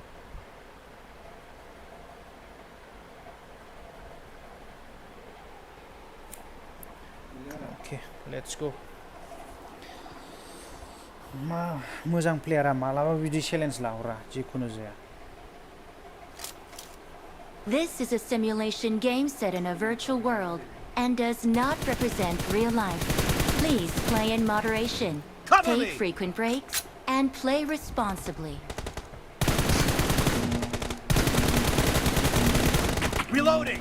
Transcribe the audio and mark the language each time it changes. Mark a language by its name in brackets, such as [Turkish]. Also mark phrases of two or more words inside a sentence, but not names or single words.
[Bodo] अके [English] let's go [Bodo] मा मोजां प्लेयारा मालाबा बिदि चेलेन्ज लाहरा जिखुनु जाया [English] This is a simulation game set in a virtual world and does not represent real life. Please play in moderation, take frequent breaks, and play responsibly. Reloading.